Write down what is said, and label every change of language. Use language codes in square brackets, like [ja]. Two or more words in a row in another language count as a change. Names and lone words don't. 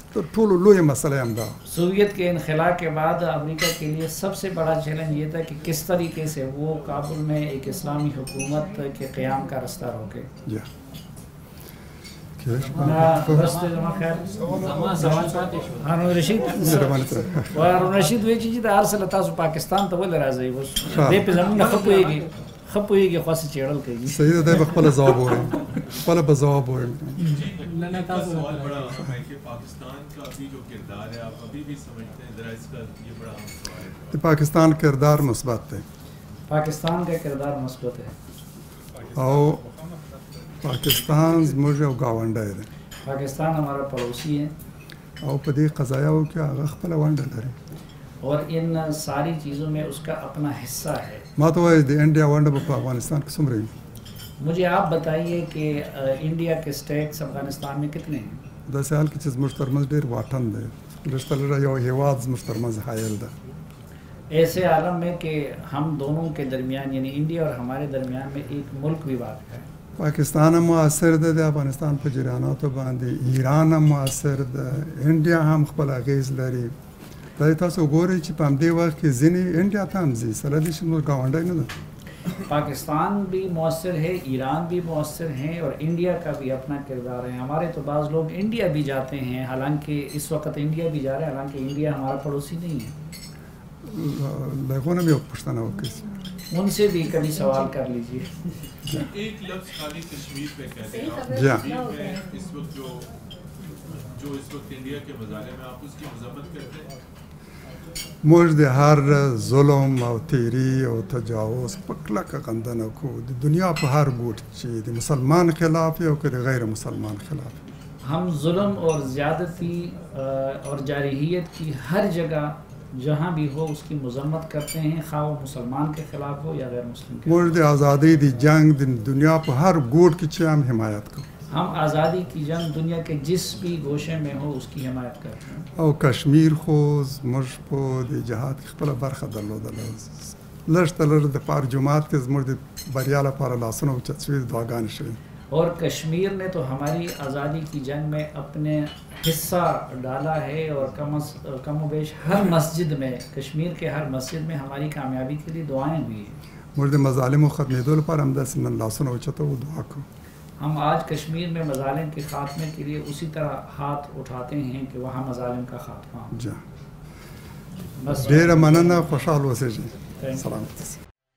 [ps] تر ټولو لویه مسله هم دا. [ur] سوویت کے انخلا کے بعد امریکہ کے لیے سب سے بڑا چیلنج یہ تھا کہ کس طریقے سے وہ کابل میں ایک اسلامی حکومت کے قیام کا رستہ روکے. [ps] هارون رشید وی چې د هر څه له تاسو پاکستان ته ولې راځئ؟ اوس دې په زمونږ نه ښه پوهېږي، ښه خپوي کې خاصه چیرل کوي صحیح ده په خپل ځواب وایي خپل په ځواب وایي [ur] نے سوال بڑا اہم ہے کہ پاکستان کا ابھی جو کردار ہے آپ ابھی بھی سمجھتے ہیں ذرا اس کا یہ بڑا اہم سوال ہے. پاکستان کردار مثبت ہے. پاکستان کا کردار مثبت ہے [ps] او پاکستان زموږ یو گاونډی دی. [ur] پاکستان ہمارا پڑوسی ہے [ps] او په دې قضایاو کې هغه خپل ونډه لري [ur] اور ان ساری چیزوں میں اس کا اپنا حصہ ہے. [ps] ما ته وایي د انډیا ونډه په افغانستان کې څومره وي؟ [ur] مجھے آپ بتائیے کہ انڈیا کے اسٹیٹس افغانستان میں کتنے ہیں؟ [ps] داسې حال کې چې زموږ ترمنځ ډېر واټن دی لږ تر لږه یو هېواد زموږ ترمنځ حایل ده. [ur] ایسے عالم میں کہ ہم دونوں کے درمیان یعنی انڈیا اور ہمارے درمیان میں ایک ملک بھی واقع ہے. [ps] پاکستان هم مؤثر ده د افغانستان په جریاناتو باندې، ایران هم مؤثر ده، انډیا هم خپل اغیز لري. دا تاسو وګورئ چې په همدې وخت کې ځینې انډیا ته هم ځي سره دې چې زموږ ګاونډی نه ده. [ur] پاکستان بھی مؤثر ہے، ایران بھی مؤثر ہیں اور انڈیا کا بھی اپنا کردار ہے. ہمارے تو بعض لوگ انڈیا بھی جاتے ہیں، حالانکہ اس وقت انڈیا بھی جا رہے ہیں، حالانکہ انڈیا ہمارا پڑوسی نہیں ہے. [ps] لغونه مې یو پوښتنه وکړئ [ur] ان سے بھی کبھی سوال کر لیجیے. ایک لفظ خالی کشمیر پہ کہتے ہیں آپ. جی ہاں. کشمیر میں اس وقت جو اس وقت انڈیا کے مظالم ہیں آپ اس کی مذمت کرتے ہیں؟ [ps] موږ د هر ظلم او تیری او تجاوز په کلکه غندنه کوو د دنیا په هر ګوټ چې د مسلمان خلاف او که د غیر مسلمان خلاف. [ur] ہم ظلم اور زیادتی اور جارحیت کی ہر جگہ جہاں بھی ہو اس کی مذمت کرتے ہیں، خواہ وہ مسلمان کے خلاف ہو یا غیر مسلم کے. [ps] موږ د ازادۍ د جنگ د دنیا په هر ګوټ کې چې هم حمایت کوو. [ur] ہم آزادی کی جنگ دنیا کے جس بھی گوشے میں ہو اس کی حمایت کرتے ہیں. [ps] او کشمیر خو زموږ په د جهاد کې خپله برخه درلودله. لږ تر لږ د پار جماعت کې زموږ د بریا لپاره لاسونه اوچت شوي، دعاګانې شوي. [ur] اور کشمیر نے تو ہماری آزادی کی جنگ میں اپنے حصہ ڈالا ہے اور کم و بیش ہر مسجد میں، کشمیر کے ہر مسجد میں ہماری کامیابی کے لیے دعائیں ہوئی ہیں. [ps] موږ د مظالمو ختمېدو لپاره همداسې نن لاسونه اوچتو دعا کوو. [ur] ہم آج کشمیر میں مظالم کے خاتمے کے لیے اسی طرح ہاتھ اٹھاتے ہیں کہ وہاں مظالم کا خاتمہ ہو. جی بس [ps] ډېره مننه، خوشحال اوسئ. سلامت.